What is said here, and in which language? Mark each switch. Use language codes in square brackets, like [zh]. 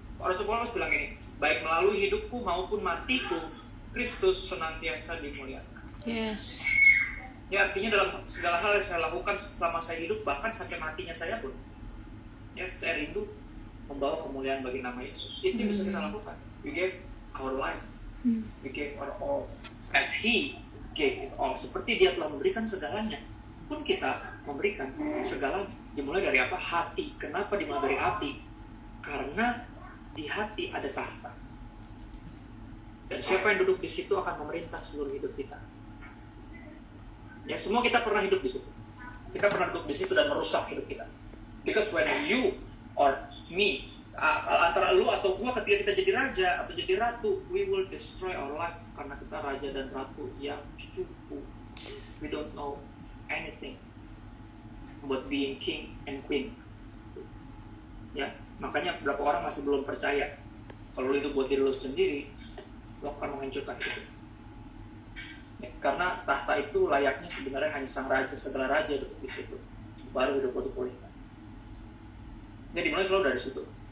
[id] Rasul Paulus bilang ini, baik melalui hidupku maupun matiku, Kristus senantiasa dimuliakan. [en] Yes. [id] Ya, artinya dalam segala hal yang saya lakukan selama saya hidup, bahkan sampai matinya saya pun, ya, saya rindu membawa kemuliaan bagi nama Yesus. Itu yang bisa kita lakukan. [en] We gave our life, we gave our all, as He gave it all. [id] Seperti Dia telah memberikan segalanya, pun kita memberikan segalanya. Dimulai dari apa? Hati. Kenapa dimulai dari hati? Karena di hati ada tahta. Dan siapa yang duduk di situ akan memerintah seluruh hidup kita. Ya, semua kita pernah hidup di situ. Kita pernah duduk di situ dan merusak hidup kita. [en] Because when you or me, [id] antara lu atau gua ketika kita jadi raja atau jadi ratu, [en] we will destroy our life [id] karena kita raja dan ratu yang cupu. [en] We don't know anything about being king and queen. [id] Ya, makanya beberapa orang masih belum percaya kalau lu hidup buat diri lu sendiri, lu akan menghancurkan itu. Ya, karena tahta itu layaknya sebenarnya hanya sang raja, setelah raja duduk di situ, baru hidup dipulihkan. Jadi dimulai selalu dari situ.